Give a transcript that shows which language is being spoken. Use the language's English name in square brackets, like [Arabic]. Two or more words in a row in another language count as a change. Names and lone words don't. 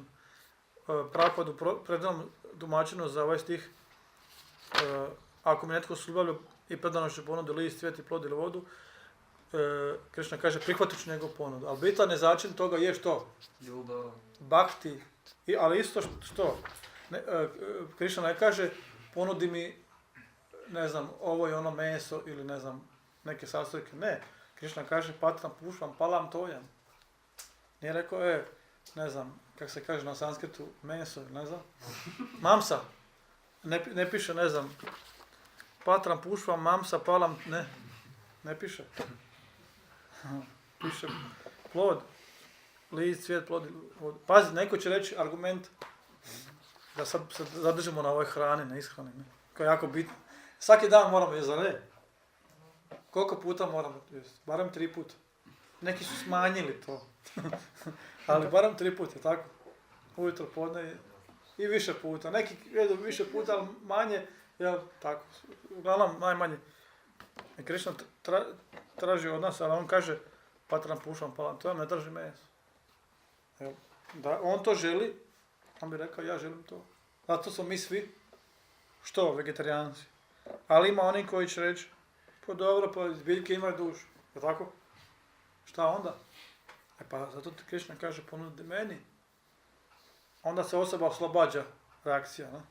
[Croatian] Prabhupada u predanom tumačenju za ovaj stih, ako mi netko s ljubavlju i predanošću ponudi list, cvijet i plod ili vodu, Krišna kaže prihvatit ću njegovu ponudu. Ali bitan je začin toga je što? Ljubav. Bhakti. Ali isto što? Krišna ne kaže ponudi mi, ne znam, ovo i ono meso ili ne znam, neke sastojke. Ne. Krišna kaže [Sanskrit] patram pušpam palam tojam. [Croatian] Nije rekao, ne znam, kako se kaže na sanskritu, meso, ne znam. Mamsa. Ne piše, ne znam, [Sanskrit] patram pušpam, mamsa, palam, [Croatian] ne piše. Piše plod, list, cvijet, plod. Pazi, neko će reći argument da sad se zadržimo na ovoj hrani, na ishrani. Ne? Koja je jako bitno. Svaki dan moramo jesti, zar ne? Koliko puta moramo jesti? Barem 3 puta. Neki su smanjili to. Ali barem 3 puta, tako? Ujutro, podne i više puta. Neki jedu više puta, ali manje, jel, tako. Uglavnom, najmanje. I Krišna traži od nas, ali on kaže, [Sanskrit] patram pušam palam, [Croatian] to vam ne traži meso. Jel? Da on to želi, on bi rekao, ja želim to. Zato smo mi svi, što, vegetarijanci. Ali ima oni koji će reći, pa dobro, pa biljke imaju dušu. Je tako? Šta onda? Pa zato ti Krišna kaže, ponudi meni. Onda se osoba oslobađa reakcija, ne?